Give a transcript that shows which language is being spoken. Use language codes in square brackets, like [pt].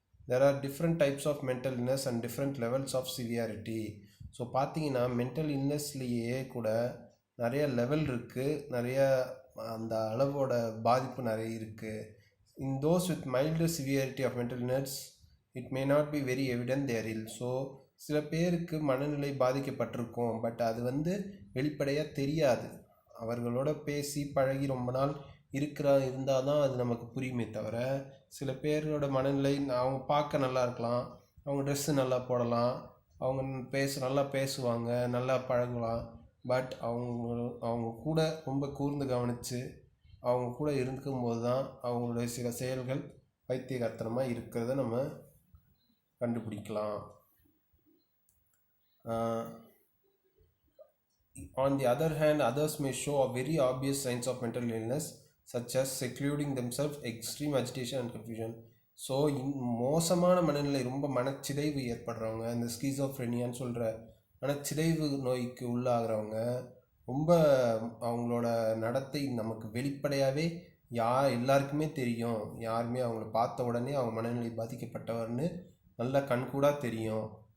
[en] there are different types of mental illness and different levels of severity. [ta] So பார்த்தீங்கன்னா mental இல்னஸ்லேயே கூட நிறைய level இருக்குது, நிறைய அந்த அளவோட பாதிப்பு நிறைய இருக்குது. [en] In those with milder severity of mental illness, it may not be very evident they are ill. [ta] So சில பேருக்கு மனநிலை பாதிக்கப்பட்டிருக்கும், பட் அது வந்து வெளிப்படையாக தெரியாது. அவர்களோட பேசி பழகி ரொம்ப நாள் இருந்தால் தான் அது நமக்கு புரியுமே தவிர, சில பேரோட மனநிலை அவங்க பார்க்க நல்லா இருக்கலாம், அவங்க ட்ரெஸ்ஸு நல்லா போடலாம், அவங்க நல்லா பேசுவாங்க, நல்லா பழகலாம், பட் அவங்க கூட ரொம்ப கூர்ந்து கவனித்து அவங்க கூட இருக்கும்போது தான் அவங்களுடைய சில செயல்கள் பைத்தியகாரத்தனமாக இருக்கிறத நம்ம கண்டுபிடிக்கலாம். [en] On the other hand, others may show a very obvious signs of mental illness such as secluding themselves, extreme agitation and confusion. [ta] So மோசமான மனநிலை, ரொம்ப மனச்சிதைவு ஏற்படுறவங்க, இந்த ஸ்கிசோஃப்ரெனியான்னு சொல்கிற மனச்சிதைவு நோய்க்கு உள்ளாகிறவங்க, ரொம்ப அவங்களோட நடத்தை நமக்கு வெளிப்படையாகவே எல்லாருக்குமே தெரியும். யாருமே அவங்கள பார்த்த உடனே அவங்க மனநிலை பாதிக்கப்பட்டவர்னு நல்லா கண்கூடாக தெரியும்.